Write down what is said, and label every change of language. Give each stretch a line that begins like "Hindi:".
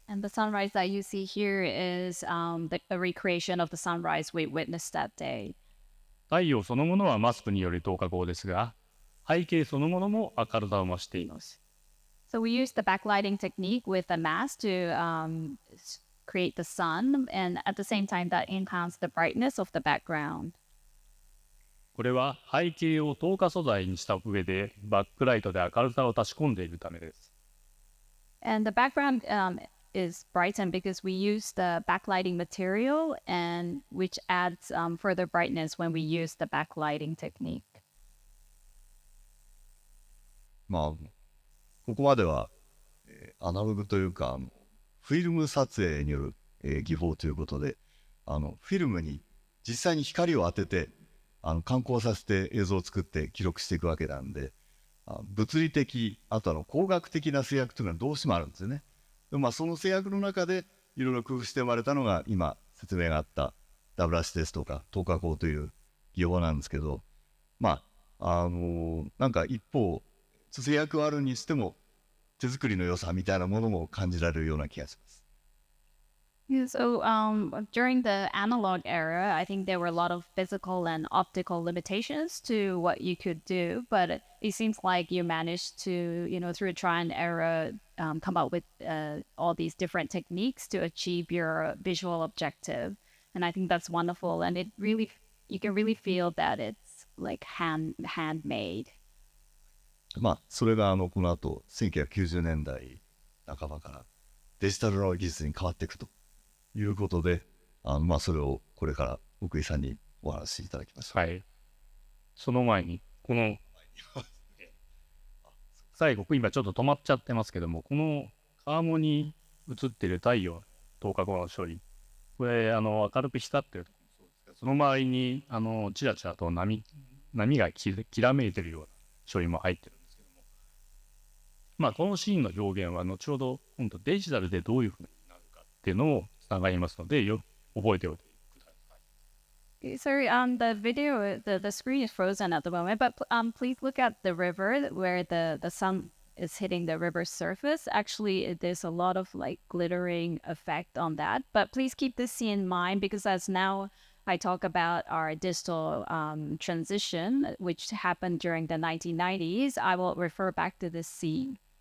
English: And the sunrise that you see here is a recreation of the sunrise we witnessed that day.
Japanese: 太陽そのものはマスクによる透過光ですが、背景そのものも明るさを増しています。
English: So we used the backlighting technique with a mask to create the sun, and at the same time that enhanced the brightness of the background.
Japanese: これは背景を透過素材にした上でバックライトで明るさを足し込んでいるためです。
English: And the background is brightened because we use the backlighting material, and which adds further brightness when we use the backlighting technique.
Japanese: ここまでは、アナログというかフィルム撮影による、技法ということで、フィルムに実際に光を当てて観光させて映像を作って記録していくわけなんで、物理的あと工学的な制約というのはどうしてもあるんですよね。でもその制約の中でいろいろ工夫して生まれたのが今説明があったダブラシですとか透過光という技法なんですけど、なんか一方制約はあるにしても手作りの良さみたいなものも感じられるような気がします。
English: Yeah, so during the analog era, I think there were a lot of physical and optical limitations to what you could do, but it seems like you managed to, through a trial and error, come up with all these different techniques to achieve your visual objective. And I think that's wonderful. And you can really feel that it's like handmade.
Japanese: それがこの後1990年代半ばからデジタルの技術に変わっていくということで、それをこれから奥井さんにお話しいただきました。はい。その前にこの最後今ちょっと止まっちゃってますけども、この川面に映っている太陽透過光の処理、これ明るく光ってるところもそうですが、その周りにチラチラと波がきらめいてるような処理も入ってるんですけども、このシーンの表現は後ほど今度デジタルでどういうふうになるかっていうのをつながりますので覚えておいてください。
English: Sorry, the video, the screen is frozen at the moment, but please look at the river where the sun is hitting the river's surface. Actually, there's a lot of like glittering effect on that, but please keep this scene in mind because as now I talk about our digital transition, which happened during the 1990s, I will refer back to this scene.